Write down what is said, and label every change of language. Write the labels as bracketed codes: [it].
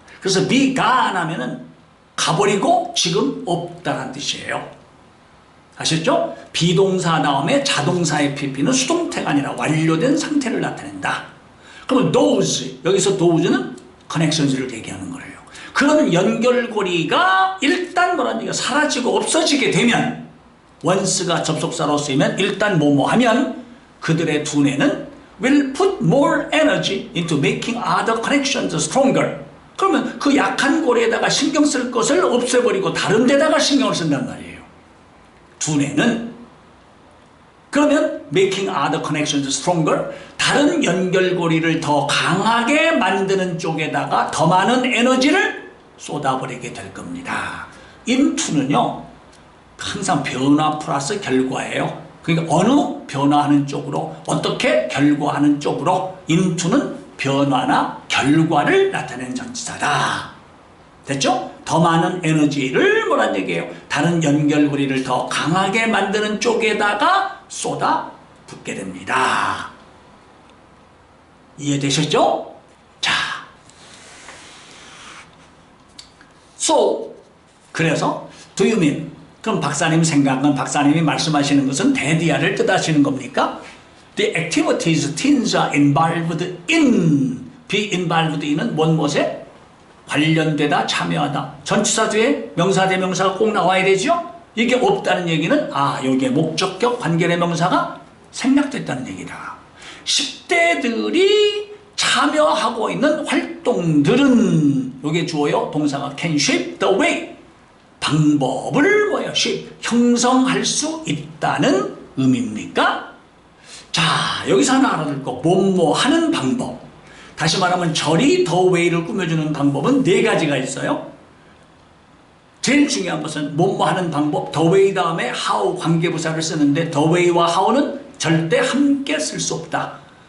[ko] 그래서 [en] be gone [ko] 하면은 가버리고 지금 없다는 뜻이에요. 아셨죠? 비동사 다음에 자동사의 pp는 수동태가 아니라 완료된 상태를 나타낸다. 그러면 those, 여기서 those는 connections를 얘기하는 거예요. 그런 연결고리가 일단 뭐라는 얘기가 사라지고 없어지게 되면 [en] once가 [ko] 접속사로 쓰이면 일단 뭐뭐 하면 그들의 두뇌는 [en] will put more energy into making other connections stronger. [ko] 그러면 그 약한 고리에다가 신경 쓸 것을 없애버리고 다른 데다가 신경을 쓴단 말이에요. 두뇌는. 그러면 [en] making other connections stronger, [ko] 다른 연결고리를 더 강하게 만드는 쪽에다가 더 많은 에너지를 쏟아버리게 될 겁니다. into는요 항상 변화 플러스 결과예요. 그러니까 어느 변화하는 쪽으로, 어떻게 결과하는 쪽으로, into는 변화나 결과를 나타내는 전치사다. 됐죠? 더 많은 에너지를 뭐란 얘기예요? 다른 연결고리를 더 강하게 만드는 쪽에다가 쏟아붓게 됩니다. 이해되셨죠? [en] 자, so [ko] 그래서 [en] do you mean? [ko] 그럼 박사님 생각은, 박사님이 말씀하시는 것은 대디아를 뜻하시는 겁니까? [en] The activities teens are involved in, be involved in은 [ko] 뭔 것에? 관련되다, 참여하다. 전치사 뒤에 명사 대명사가 꼭 나와야 되죠? 이게 없다는 얘기는 여기에 목적격 관계대명사가 생략됐다는 얘기다. 10대들이 참여하고 있는 활동들은, 요게 주어요. [en] 동사가 can shape the way, [ko] 방법을 뭐예요? shape, 형성할 수 있다는 의미입니까? 자, 여기서 하나 알아둘 거, 뭐뭐 하는 방법. 다시 말하면 절이 the way를 꾸며주는 방법은 4가지가 있어요. 제일 중요한 것은 뭐뭐 하는 방법, the way 다음에 how 관계부사를 쓰는데 the way와 how는 절대 함께 쓸 수 없다.